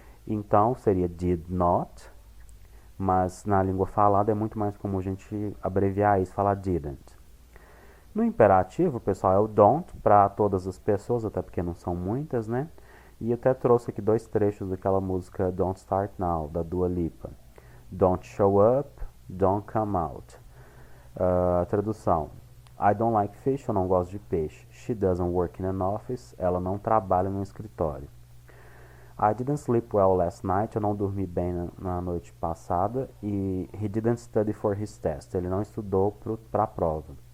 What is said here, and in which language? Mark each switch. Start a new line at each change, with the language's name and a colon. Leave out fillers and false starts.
Portuguese: Então, seria did not, mas na língua falada é muito mais comum a gente abreviar isso, falar didn't. No imperativo, pessoal, é o don't para todas as pessoas, até porque não são muitas, né? E até trouxe aqui dois trechos daquela música Don't Start Now, da Dua Lipa.
English: Don't show up, don't come out.
Portuguese: Tradução.
English: I don't like fish,
Portuguese: eu não gosto de peixe.
English: She doesn't work in an office,
Portuguese: ela não trabalha no escritório.
English: I didn't sleep well last night,
Portuguese: eu não dormi bem na noite passada. E
English: he didn't study for his test,
Portuguese: ele não estudou para a prova.